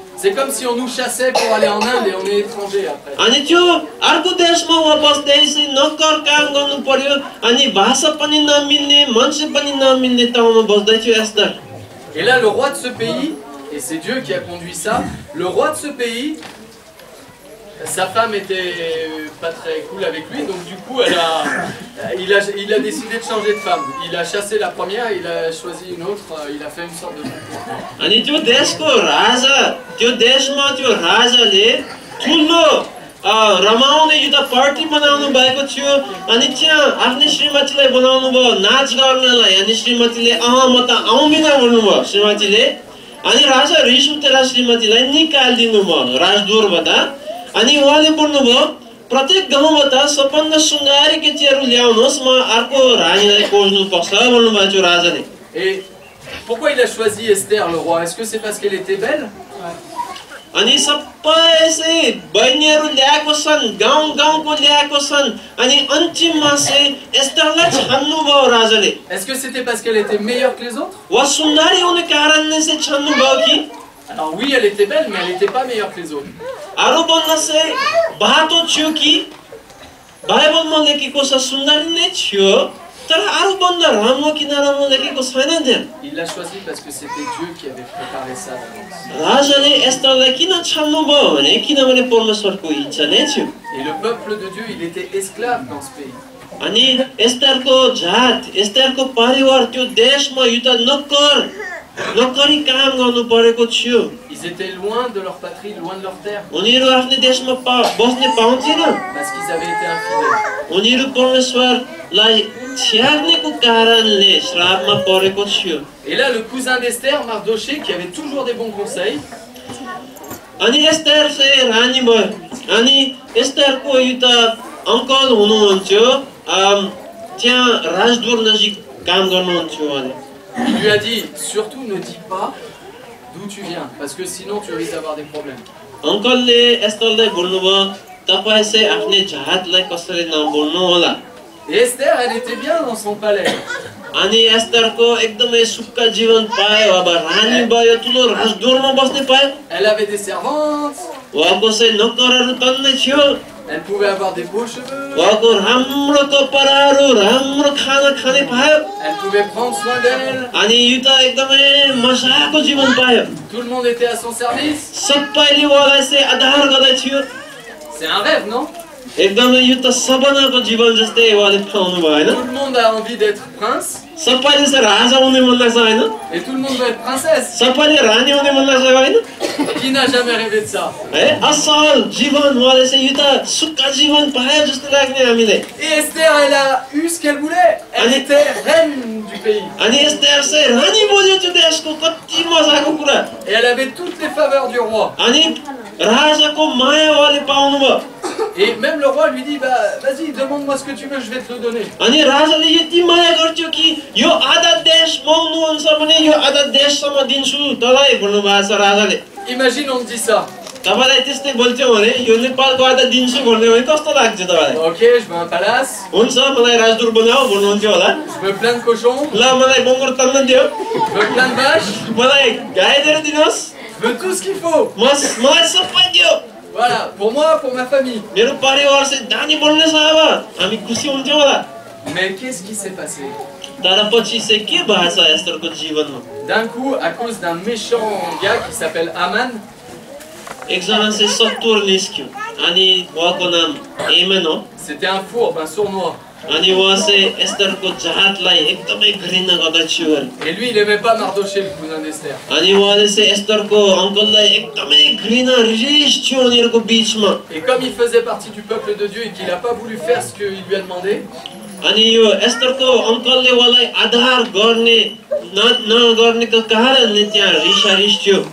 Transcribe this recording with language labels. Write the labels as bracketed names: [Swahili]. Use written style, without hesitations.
[French] C'est comme si on nous chassait pour aller en Inde et on est étranger après. [Nepali] अनि त्यो अर्को देशमा वा बस्दै चाहिँ नक्कर काम गर्नु पर्यो अनि भाषा पनि नमिल्ने मान्छे पनि नमिल्ने ठाउँमा बस्दै थियो Esther [French] Et là le roi de ce pays, et c'est Dieu qui a conduit ça, le roi de ce pays, sa femme était pas très cool avec lui, donc du coup il a décidé de changer de femme. Il a chassé la première, il a choisi une autre, il a fait une sorte de... [Nepali] अनि त्यो देशको राजा त्यो देशमा त्यो राजाले ठुलो रमाउने यो त पार्टी बनाउनु भएको थियो अनि त्यहाँ आफ्नै श्रीमतीलाई बोलाउनु भयो नाच गर्नलाई अनि श्रीमतीले म त आउँदिन भन्नुभयो श्रीमतीले अनि राजा रिस उठेर श्रीमतीलाई निकालिदिनु भयो राजदरबारबाट अनि उहाँले भन्नुभयो प्रत्येक गाउँबाट सबभन्दा सुन्दरी केटीहरू ल्याउनुहोस् म अर्को रानीलाई खोज्नु पर्छ भन्नुभयो त्यो राजाले [French] Et pourquoi il a choisi Esther le roi? Est-ce que c'est parce qu'elle était belle? [Nepali] अनि सबै चाहिँ बहिनीहरू ल्याएको छन् गाउँको ल्याएको छन् अनि अन्तिममा चाहिँ एस्तेरलाई छान्नु भयो राजाले [French] Est-ce que c'était parce qu'elle était meilleure que les autres? [Nepali] वा सुन्दरी हुने कारणले चाहिँ छान्नु भयो कि [French] Alors oui, elle était belle, mais elle n'était pas meilleure que les autres. [Nepali] अरु भन्दा चाहिँ बाटो थियो कि बाइबलमा लेखेको छ सुन्दरी नै थियो तर अरु भन्दा राम्रो किन राम्रो लेखेको छैन त्यहाँ [French] Il l'a choisi parce que c'était Dieu qui avait préparé ça d'avance. [Nepali] राजाले एस्तेरलाई किन छान्नु भयो भने किनभने परमेश्वरको इच्छा नै थियो [French] Et le peuple de Dieu, il était esclave dans ce pays. [Nepali] अनि एस्तेरको जात एस्तेरको परिवार त्यो देशमा यो त नक्कर नोकरी काम गर्नु परेको थियो। [French] Ils étaient loin de leur patrie, loin de leur terre, [Nepali] उनीहरू आफ्नो देशमा बस्ने पाउँथेन। [French] parce qu'ils avaient été infidèles. [Nepali] उनीहरू परमेश्वरलाई त्याग्नेको कारणले श्रापमा परेको थियो। [French] Et là, le cousin d'Esther, Mardoché, qui avait toujours des bons conseils, [Nepali] अनि एस्तेर चाहिँ रानी भयो। अनि एस्तेरको एउटा अङ्कल हुनुहुन्थ्यो, त्यहाँ राजदूत नजिक काम गर्नुहुन्थ्यो उहाँले। [French] il lui a dit, surtout ne dis pas d'où tu viens, parce que sinon tu risques d'avoir des problèmes. [Nepali] अङ्कलले एस्तेरलाई भन्नुभयो, तपाईँ चाहिँ आफ्नै जातलाई कसरी नबोल्नु होला। [French] Et Esther, elle était bien dans son palais. [Nepali] अनि एस्तेरको एकदमै सुक्खा जीवन पायो। अब रानी भयो, ठुलो राजदूतमा बस्ने पायो। [French] Elle avait des servantes, [Nepali] उहाँको चाहिँ नोकरहरू तन्नै थियो। [French] elle pouvait avoir des beaux cheveux, [Nepali] उहाँको राम्रो कपडाहरू, राम्रो खाना खाने पायो। [French] elle pouvait prendre soin d'elle, [Nepali] अनि यो त एकदमै मजाको जीवन पायो। [French] tout le monde était à son service. [Nepali] सबैले उहाँलाई चाहिँ आधार गर्दै थियो। [French] C'est un rêve, non? [Nepali] एकदमै यो त सपनाको जीवन जस्तै उहाँले पाउनु भयो हैन। [French] Tout le monde a envie d'être prince, [Nepali] सबैले चाहिँ राजा हुने मन लाग्छ हैन। [French] et tout le monde veut être princesse. [Nepali] सबैले रानी हुने मन लाग्छ हैन। [French] Qui n'a jamais rêvé de ça? [Nepali] है असल जीवन उहाँले चाहिँ यो त सुक्खा जीवन पायो जस्तो लाग्ने हामीले। [French] Et Esther, elle a eu ce qu'elle voulait. Elle était reine du pays. [Nepali] अनि एस्तेर चाहिँ रानी बन्यो त्यो देशको, कति मजाको कुरा। [French] Et elle avait toutes les faveurs du roi. [Nepali] अनि राजाको माया उहाँले पाउनुभयो। [French] Et même le roi lui dit, bah vas-y, demande-moi ce que tu veux, je vais te le donner. [Nepali] अनि राजाले यति माया गर्थ्यो कि यो आधा देश पाउनुहुन्छ भने यो आधा देशसम्म दिन्छु तँलाई भन्नुभएको छ राजाले। [French] Imagine, on te dit ça. [Nepali] तपाईलाई त्यस्तै बोल्थ्यो भने यो नेपालको आधा दिन्छु भन्ने भने कस्तो लाग्छ तपाईलाई? [French] Ok, je veux un palace, [Nepali] हुन्छ मलाई राजदूत बनाऊ भन्नुहुन्थ्यो होला। [French] je veux plein de cochons, [Nepali] ल मलाई बङ्गुर तन्न दियो, [French] je veux plein de vaches, [Nepali] मलाई गाई दिएर दिनुहोस्, [French] je veux tout ce qu'il faut. [Nepali] मलाई सबै दियो। [French] Voilà, pour moi, pour ma famille. [Nepali] मेरो परिवार चाहिँ दानी बन्ने छ, अब हामी खुसी हुन्थ्यौँ होला। [French] Mais qu'est-ce qui s'est passé? [Nepali] तर पछि चाहिँ के भएको छ एस्तेरको जीवनमा? [French] D'un coup, à cause d'un méchant gars qui s'appelle Haman, [Nepali] एकजना चाहिँ सत्तुर निस्क्यो अनि उहाँको नाम एमेन हो। [French] c'était un fourbe, un sournois. [Nepali] अनि उहाँ चाहिँ एस्तेरको जातलाई एकदमै घृणा गर्दथ्यो अरे। [French] Et lui, il aimait pas Mardoché, le cousin d'Esther. [Nepali] अनि उहाँले चाहिँ एस्तेरको अङ्कललाई एकदमै घृणा रिस थियो उनीहरूको बिचमा। [French] Et comme il faisait partie du peuple de Dieu et qu'il n'a pas voulu faire ce qu'il lui a demandé, [Nepali] अनि यो एस्तेरको अङ्कलले उहाँलाई आधार गर्ने नगर्नेको कारणले त्यहाँ रिस थियो।